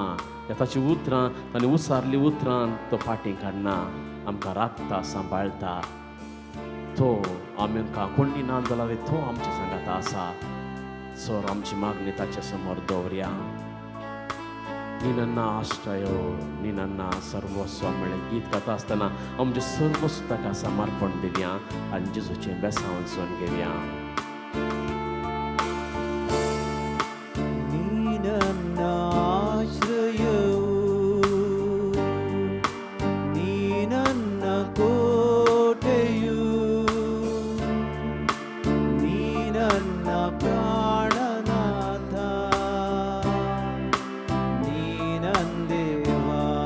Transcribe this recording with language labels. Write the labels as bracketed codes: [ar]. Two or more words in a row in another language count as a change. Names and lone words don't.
[kok] ताची उतरां ताणें उसारलीं उतरां तो फाटीं काडना. आमकां राखता, सांबाळटा. तो आमकां कोंडी ना जाल्यार तो आमच्या सांगात आसा. सर आमची मागणी ताचे समोर दवरया. [kn] ನೀ ನನ್ನ ಆಶ್ರಯೋ ನೀ ನನ್ನ ಸರ್ವಸ್ವ [kok] म्हणलें गीत गाता आसतना आमचें सर्वस्व ताका समर्पण दिवया आनी जेजूचें बेसांव सोन घेवया. [kn] ನೀ ನನ್ನ ಆಶ್ರಯವು, ನೀ ನನ್ನ ಕೋಟೆಯು, ನೀ ನನ್ನ ಪ್ರಾಣನಾಥ, ನೀ ನಂದೇವಾ.